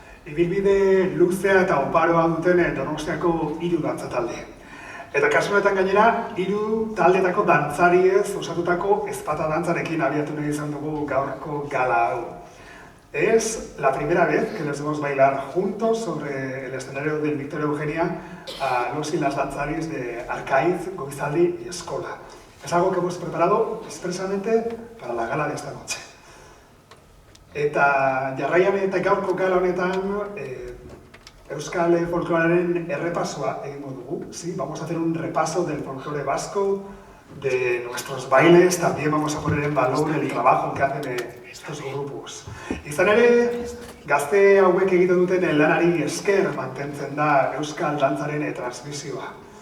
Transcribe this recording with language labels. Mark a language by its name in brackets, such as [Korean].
[Basque] Ibilbide luzea eta oparoa duten Donostiako 3 dantza talde. Eta kasu honetan gainera, 3 taldeetako dantzariez osatutako ezpata dantzarekin abiatu nahi izan dugu gaurko gala hau. [Spanish] Es la primera vez que les vemos bailar juntos sobre el escenario del Victoria Eugenia a los y las danzaris de Arcaiz, Goizaldi y Eskola. Es algo que hemos preparado expresamente para la gala de esta noche. [Basque] Eta jarraian eta gaurko gala honetan Euskal folklorearen errepasoa egingo dugu. [Spanish] Sí, vamos a hacer un repaso del folclore vasco, de nuestros bailes, también vamos a poner en valor el trabajo que hacen estos grupos. [Basque] Izan ere, gazte hauek egiten duten lanari esker mantentzen da Euskal dantzaren transmisioa.